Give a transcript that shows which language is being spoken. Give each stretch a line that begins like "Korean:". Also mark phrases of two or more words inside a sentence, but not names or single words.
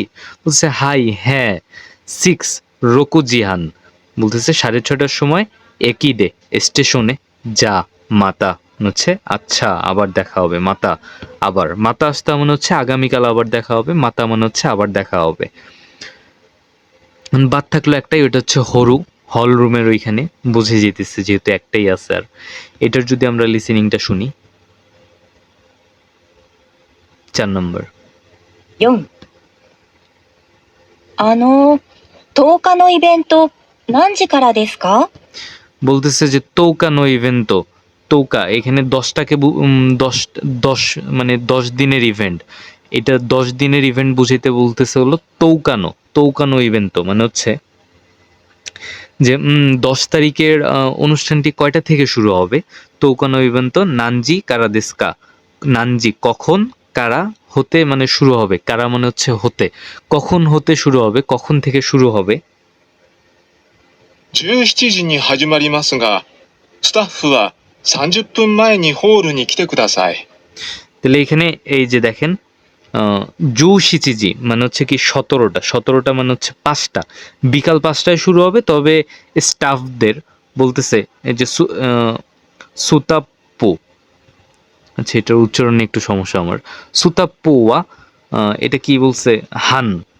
Bangla: বলছে হাই হ্যাঁ, 6 রকুজিহান, বলতেছে 6:30টার সময় একই দে স্টেশনে
Japanese: じゃあ また
Bangla: হচ্ছে আচ্ছা আবার দেখা হবে, মাতা আবার,
Japanese: また 明日
Bangla: মনে হচ্ছে আগামীকাল আবার দেখা হবে, মাতা মানে হচ্ছে আবার দেখা হবে। বাদ থাকলো একটাই, ওটা হচ্ছে হরু, হল রুমের ওইখানে, বুঝে যেতেছে যেহেতু একটাই আছে। আর এটার যদি আমরা লিসেনিংটা শুনি, 4 নম্বর।
Japanese: 4、10 日のイベント何時からですか？
Bangla: বলতেছে যে
Japanese: 十日 の イベント,
Bangla: তৌকা এখানে 10টাকে 10 মানে 10 দিনের ইভেন্ট, এটা 10 দিনের ইভেন্ট বুঝাইতে বলতেছে হলো তৌকানো,
Japanese: 十日の イベント
Bangla: মানে হচ্ছে যে 10 তারিখের অনুষ্ঠানটি কয়টা থেকে শুরু হবে,
Japanese: 十日の イベント 何時 からですか,
Bangla: নানজি কখন, কারা হতে মানে শুরু হবে, কারা মানে হচ্ছে হতে, কখন হতে শুরু হবে, কখন থেকে শুরু হবে।
Japanese: 17 時に始まりますが、スタッフは30分前にホールに来てください。
Bangla: তাহলে এখানে এই যে দেখেন
Japanese: 十七時
Bangla: মানে হচ্ছে কি 17টা, 17টা মানে হচ্ছে 5টা, বিকাল 5টায় শুরু হবে, তবে স্টাফদের বলতেছে এই যে সুতাপ্পু, আচ্ছা এটার উচ্চারণে একটু সমস্যা আমার, সুতাপ্পুয়া, এটা কি বলছে, হান,